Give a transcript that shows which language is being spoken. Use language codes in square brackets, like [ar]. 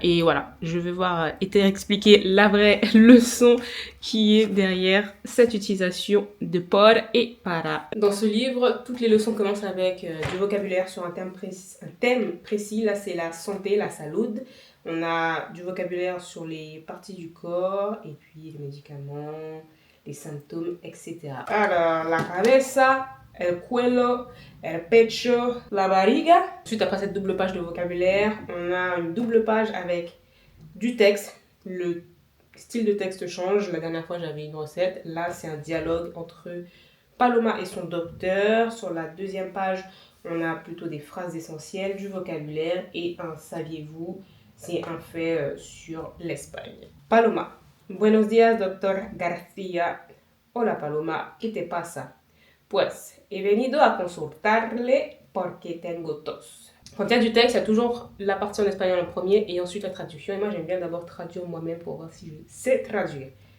[fr] Et voilà, je vais voir expliquer la vraie leçon qui est derrière cette utilisation de por et para. Dans ce livre, toutes les leçons commencent avec du vocabulaire sur un thème précis. Là, c'est la santé, la salud. On a du vocabulaire sur les parties du corps et puis les médicaments, les symptômes, etc. [es] Alors, la cabeza, el cuello, el pecho, la barriga. [fr] Ensuite, après cette double page de vocabulaire, on a une double page avec du texte. Le style de texte change. La dernière fois, j'avais une recette. Là, c'est un dialogue entre Paloma et son docteur. Sur la deuxième page, on a plutôt des phrases essentielles, du vocabulaire et un saviez-vous. C'est un fait sur l'Espagne. Paloma. [es] Buenos días, doctor García. Hola, Paloma. ¿Qué te pasa? Pues, he venido a consultarle porque tengo tos. [fr] Quand il y a du texte, il y a toujours la partie en espagnol en premier et ensuite la traduction. Et moi, j'aime bien d'abord traduire moi-même pour voir si je sais traduire.